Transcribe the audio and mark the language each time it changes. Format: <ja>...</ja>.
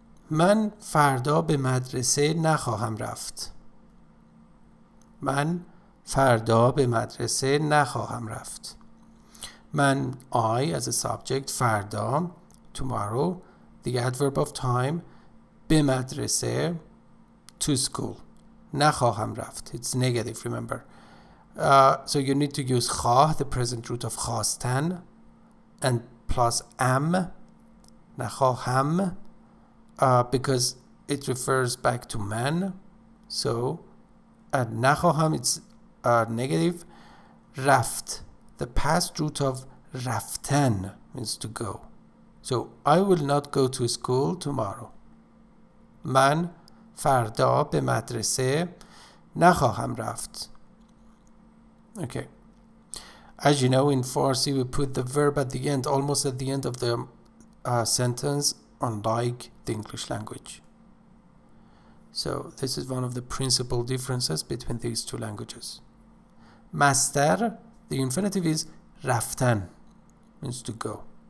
<fa>من فردا به مدرسه نخواهم رفت. من فردا به مدرسه نخواهم رفت.</fa> <en>من, I as a subject, فردا, tomorrow, the adverb of time, به مدرسه, to school. نخواهم رفت, it's negative, remember. So you need to use خواه, the present root of خواستن, and plus am, نخواهم, because it refers back to man. So نخواهم, it's negative. رفت, the past root of رفتن, means to go. So I will not go to school tomorrow.</en> <fa>من فردا به مدرسه نخواهم رفت.</fa> <en>Okay. As you know, in Farsi we put the verb at the end, almost at the end of the sentence, unlike the English language. So this is one of the principal differences between these two languages. Master, the infinitive is رفتن, means to go.</en>